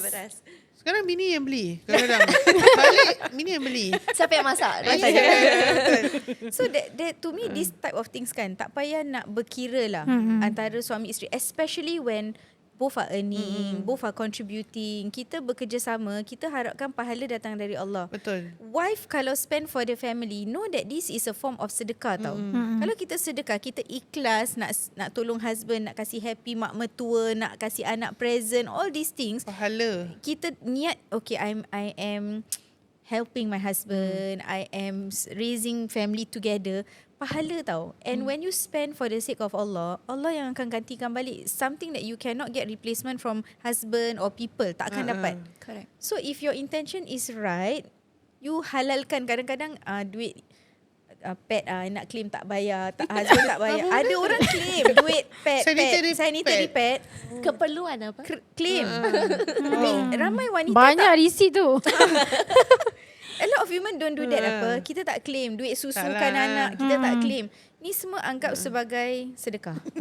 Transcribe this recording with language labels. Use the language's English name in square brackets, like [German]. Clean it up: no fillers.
[Malay] beras. Sekarang bini yang beli. Kadang-kadang balik, bini yang beli. Siapa yang masak? Dia tanya. [English] So that to me this type of things [Malay] kan tak payah nak berkira lah antara suami isteri, [English] especially when both are earning, both are contributing. [Malay] Kita bekerjasama, kita harapkan pahala datang dari Allah. Betul. [English] Wife kalau spend for the family, know that this is a form of sedekah tau. [Malay] Kalau kita sedekah, kita ikhlas nak tolong husband, nak kasih happy mak mertua, nak kasih anak present, [English] all these things. [Malay] Pahala. Kita niat, [English] okay, I am helping my husband, I am raising family together. [Malay] Pahala tau. [English] And when you spend for the sake of Allah, Allah yang akan gantikan balik. Something that you cannot get replacement from husband or people, [Malay] tak akan dapat. [English] Correct. So if your intention is right, you halalkan. [Malay] Kadang-kadang duit pet nak claim tak bayar, husband tak bayar. Ada orang claim duit sanitary pad Keperluan apa? claim. Tapi ramai wanita Banyak receipt tu. [English] a lot of women don't do that apa. [Malay] Kita tak claim duit susukan anak, kita tak claim. Ni semua anggap sebagai sedekah.